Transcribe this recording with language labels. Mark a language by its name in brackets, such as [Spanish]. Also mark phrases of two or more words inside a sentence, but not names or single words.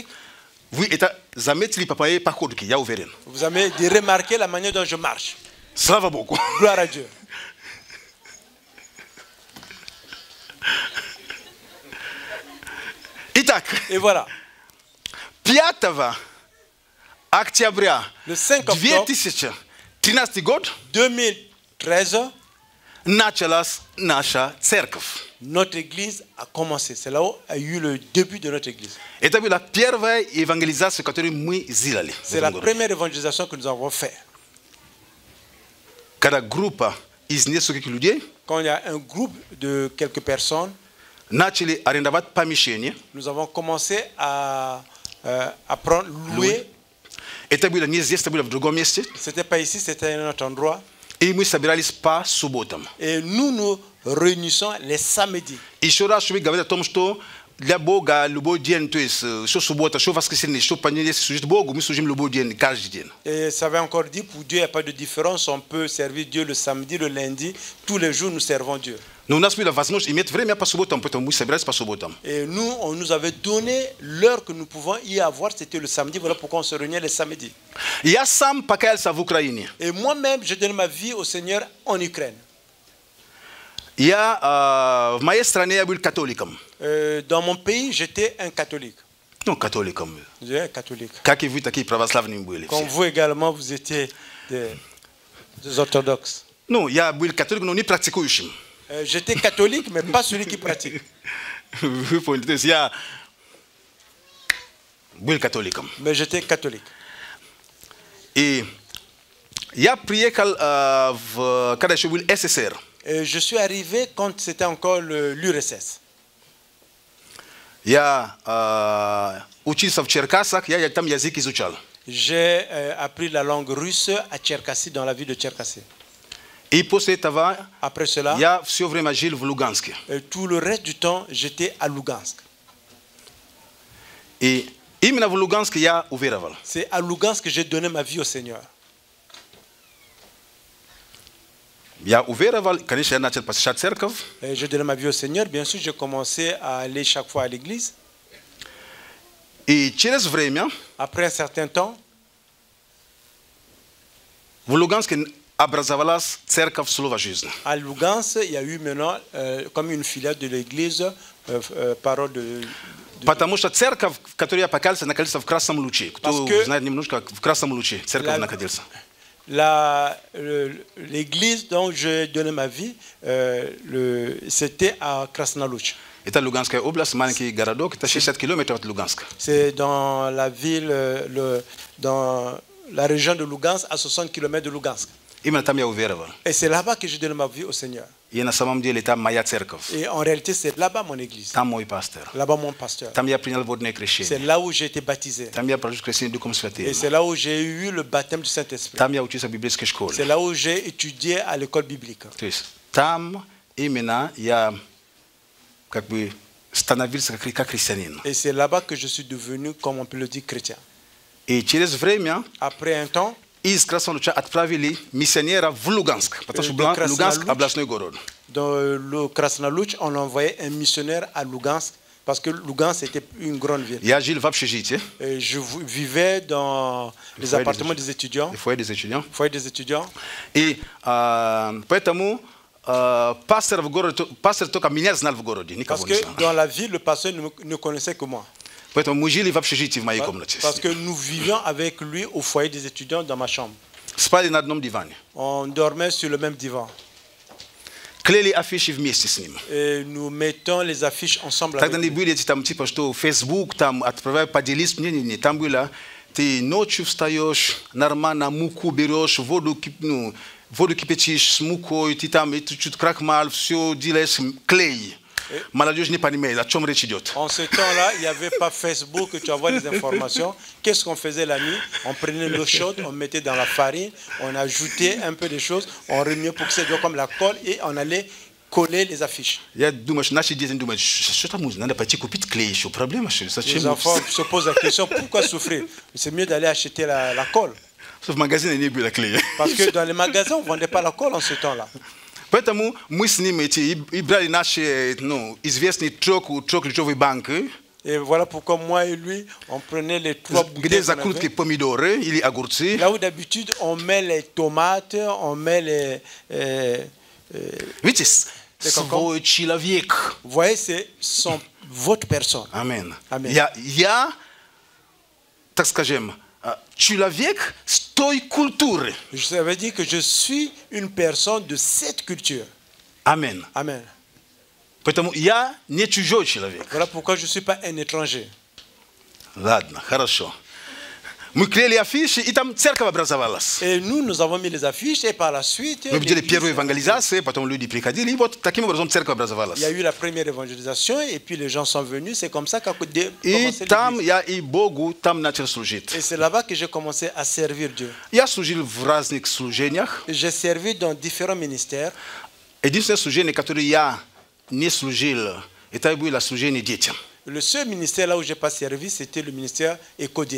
[French] Vous avez remarqué la manière dont je marche. Ça va beaucoup. Gloire à Dieu. Et voilà. октября le 5 octobre [Russian] 2013 год 2013 началась наша церковь. [French] Notre église a commencé. C'est là où a eu le début de notre église. [Russian] Это была первая евангелизация, которую мы сделали. [French] C'est la première évangélisation que nous avons fait. [Russian] Когда группа из нескольких людей, [French] quand il y a un groupe de quelques personnes, [Russian] начали арендовать помещение, [French] nous avons commencé à prendre louer. [Russian] Это было не здесь, это было в другом месте. [French] C'était pas ici, c'était un autre endroit. [Russian] И мы собирались по субботам. [French] Et nous nous réunissons les samedis. [Russian] Еще раз, чтобы говорить о том, что для Бога любой день, то есть что суббота, что воскресенье, что понедельник служить Богу, мы служим любой день, каждый день. [French] Et ça veut encore dire, pour Dieu, il n'y a pas de différence. On peut servir Dieu le samedi, le lundi. Tous les jours, nous servons Dieu. [Russian] Но у нас была возможность иметь время по субботам, поэтому мы собирались по субботам. [French] Et nous, on nous avait donné l'heure que nous pouvons y avoir, c'était le samedi. Voilà pourquoi on se réunit les samedis. [Russian] Я сам покаялся в Украине. [French] Et moi-même, je donne ma vie au Seigneur en Ukraine. [Russian] В моей стране я был католиком. [French] Dans mon pays, j'étais un catholique. [Russian] Ну, католиком. [French] J'étais un catholique. [Russian] Как и вы, такие православные были. [French] Comme vous également, vous étiez des orthodoxes. [Russian] Ну, я был католиком, но не практикующим. [French] J'étais catholique, mais pas celui qui pratique. [Russian] Вы поняли, то есть я был католиком. [French] Mais j'étais catholique. [Russian] И я приехал, когда еще был СССР. [French] Je suis arrivé quand c'était encore l'URSS. [Russian] Я учился в Черкасах, я там язык изучал. [French] J'ai appris la langue russe à Tcherkassy, dans la ville de Tcherkassy. [Russian] И после этого [French] après cela, [Russian] я все время жил в Луганске. [French] Tout le reste du temps, j'étais à Lugansk. [Russian] И именно в Луганске я уверовал. [French] C'est à Lugansk que j'ai donné ma vie au Seigneur. [Russian] Я уверовал, конечно, я начал посещать церковь. [French] J'ai donné ma vie au Seigneur. Bien sûr, j'ai commencé à aller chaque fois à l'église. [Russian] И через время, [French] après un certain temps, [Russian] в Луганске образовалась церковь Слова Жизни. [French] À Lugansk, il y a eu maintenant comme une filiale de l'église Parole de. [Russian] Потому что церковь, в которой я покаялся, находится в Красном Луче. Кто знает немножко, в Красном Луче церковь находится. [French] L'église dont j'ai donné ma vie, c'était à Krasnoluch. [Russian] Это Луганская область, маленький городок, это 60 километров от Луганска. [French] C'est dans la ville, dans la région de Lugansk, à 60 km de Lugansk. [Russian] Именно там я уверовал. [French] Et c'est là-bas que j'ai donné ma vie au Seigneur. [Russian] И на самом деле там моя церковь. [French] Et en réalité, c'est là-bas mon église. [Russian] Там мой пастор. [French] Là-bas mon pasteur. [Russian] Там я принял водное крещение. [French] C'est là où j'ai été baptisé. [Russian] Там я прожил крещение Духом Святым. [French] Et c'est là où j'ai eu le baptême du Saint-Esprit. [Russian] Там я учился в библейской школе. [French] C'est là où j'ai étudié à l'école biblique. [Russian] То есть там именно я как бы становился как христианин. [French] Et c'est là-bas que je suis devenu, comme on peut le dire, chrétien. [Russian] И через время, [French] après un temps, [Russian] из Красного Луча отправили миссионера в Луганск, потому что Луганск областной город. [French] Dans le Krasnoluch, on envoyait un missionnaire à Lugansk parce que Lugansk était une grande ville. [Russian] Я жил в общежитии. [French] Je vivais dans les appartements des étudiants. Foyer des étudiants. Foyer des étudiants. [Russian] И поэтому пастор в городе, пастор только меня знал в городе, никого не знал. [French] Parce que dans la ville, le pasteur ne connaissait que moi. [Russian] Поэтому мы жили в общежитии в моей комнате. [French] Parce que nous vivions avec lui au foyer des étudiants dans ma chambre. [Russian] Спали на одном диване. [French] On dormait sur le même divan. [Russian] Клеили афиши вместе с ним. [French] Et nous mettons les affiches ensemble. [Russian] Тогда не были эти там типа что Facebook там отправляй поделись, не, там было ты ночью встаешь, нормально муку берешь, воду кипятишь с мукой, ты там чуть крахмал, все делаешь, клей. Молодежь не понимает, о чем речь идет. [French] En ce temps-là, il n'y avait pas Facebook, tu envoies des informations. Qu'est-ce qu'on faisait la nuit? On prenait l'eau chaude, on mettait dans la farine, on ajoutait un peu de choses, on remuait pour que ça soit comme la colle et on allait coller les affiches. [Russian] Я думаю, что наши дети думают, что там нужно, надо пойти купить клей, еще проблема, что ли? [French] Les enfants se posent la question, pourquoi souffrir? C'est mieux d'aller acheter la colle. [Russian] В магазине не было клея. [French] Parce que dans les magasins, on ne vendait pas la colle en ce temps-là. [Russian] Поэтому мы с ними и брали наши известные трехлитровые банки. [French] Et voilà pourquoi moi et lui, on prenait les trois bouteilles. [Russian] Где закрутки помидоры или огурцы. [French] Là où d'habitude on met les tomates, on met les. [Russian] Видите, свой человек. [French] Vous voyez, c'est votre personne. [Russian] Amen. [French] Amen. [Russian] Я, так скажем, человек с той культуры. [French] Ça veut dire que je suis une personne de cette culture. [Russian] Amen. [French] Amen. [Russian] Поэтому я не чужой человек. [French] Voilà pourquoi je ne suis pas un étranger. [Russian] Ладно, хорошо. Мы клеили афиши, и там церковь образовалась. [French] Et nous avons mis les affiches, et par la suite... [Russian] Мы видели первую évangélisation, потом люди приходили, и вот таким образом церковь образовалась. [French] Il y a eu la première évangélisation, et puis les gens sont venus, c'est comme ça qu'a commencé l'église. [Russian] И там я и Богу там начал служить. [French] Et c'est là-bas que j'ai commencé à servir Dieu. [Russian] Я служил в разных служениях. [French] J'ai servi dans différents ministères. [Russian] Единственное служение, которое я не служил, это было служение детям. [French] Le seul ministère là où j'ai pas servi, c'était le ministère Écodim.